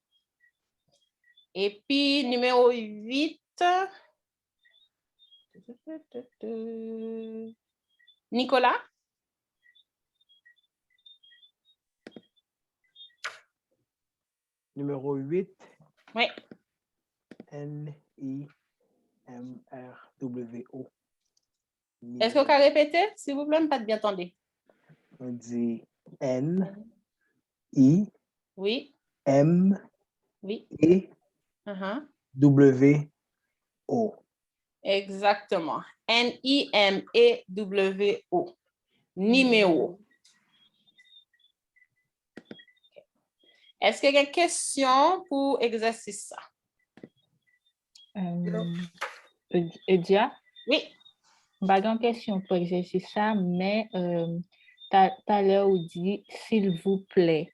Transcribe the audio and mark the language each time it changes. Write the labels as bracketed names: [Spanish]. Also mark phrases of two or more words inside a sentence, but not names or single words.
[French] Et puis, numéro 8. Nicolas? Numéro 8. Oui. N-I-M-R-W-O. Est-ce que vous pouvez répéter, s'il vous plaît? Je ne pas bien entendu. On dit N-I. Oui. M. Oui. E. W-O. Exactement. N-I-M-E-W-O. Numéro. Est-ce qu'il y a une question pour exercice ça? Edia, Oui. pas de question pour exercice ça, mais tout à l'heure, on dit s'il vous plaît.